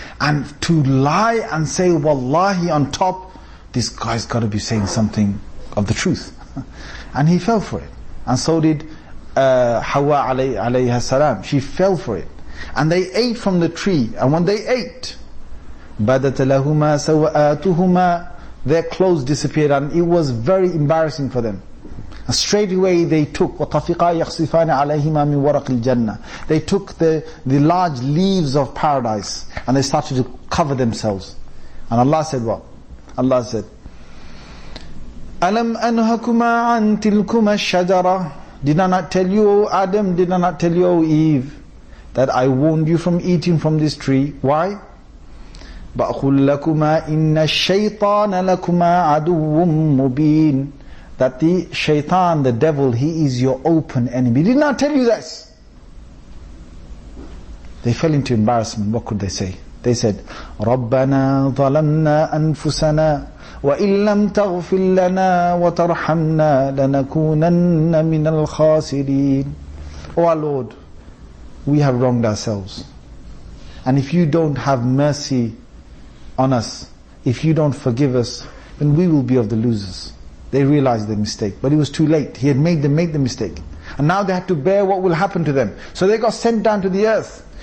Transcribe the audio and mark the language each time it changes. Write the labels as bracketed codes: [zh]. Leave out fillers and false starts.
[en] And to lie and say Wallahi on top, this guy's got to be saying something of the truth. And he fell for it. And so did Hawa alayha salam. She fell for it. And they ate from the tree. And when they ate, [ar] بَدَتَ لَهُمَا سَوَآتُهُمَا, [en] their clothes disappeared, and it was very embarrassing for them. And straight away they took [ar] وَطَفِقَا يَخْصِفَانِ عَلَيْهِمَا مِنْ وَرَقِ الْجَنَّةِ. [en] They took the large leaves of paradise and they started to cover themselves. And Allah said what? Allah said, [ar] أَلَمْ أَنْهَكُمَا عَنْ تِلْكُمَا الشَّجَرَةِ. [en] Did I not tell you, O Adam, did I not tell you, O Eve, that I warned you from eating from this tree? [ar] Why? بَأْخُلْ لَكُمَا إِنَّ الشَّيْطَانَ لَكُمَا عَدُوٌّ مُبِينٌ. [en] That the shaitan, the devil, he is your open enemy. Did not tell you this. They fell into embarrassment. What could they say? They said, [ar] رَبَّنَا ظَلَمْنَا أَنفُسَنَا وَإِن لَمْ تَغْفِرْ لَنَا وَتَرْحَمْنَا لَنَكُونَنَّ مِنَ الْخَاسِرِينَ. [en] Oh our Lord, we have wronged ourselves. And if you don't have mercy on us, if you don't forgive us, then we will be of the losers. They realized their mistake, but it was too late. He had made them make the mistake. And now they had to bear what will happen to them. So they got sent down to the earth.